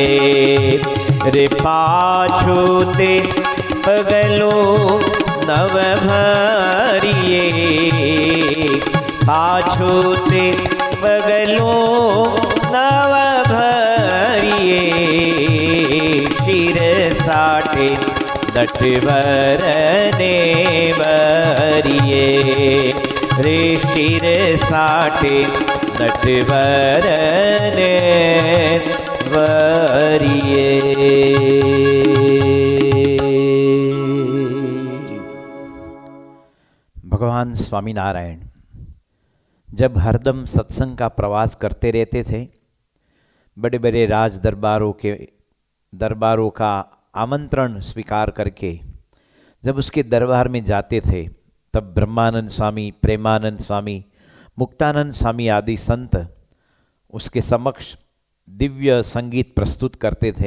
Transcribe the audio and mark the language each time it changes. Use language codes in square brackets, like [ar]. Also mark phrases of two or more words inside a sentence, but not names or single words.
[gu] રે પાછું તે પગલું નવ ભરીએ। પાછું તે પગલું નવ ભરીએ। શિર સાટે નટવર ને વરીએ। રે શિર સાટે નટવર ને વરીએ। [hi] भगवान स्वामीनारायण जब हरदम सत्संग का प्रवास करते रहते थे, बड़े बड़े राज दरबारों का आमंत्रण स्वीकार करके जब उसके दरबार में जाते थे, तब ब्रह्मानंद स्वामी, प्रेमानंद स्वामी, मुक्तानंद स्वामी आदि संत उसके समक्ष दिव्य संगीत प्रस्तुत करते थे।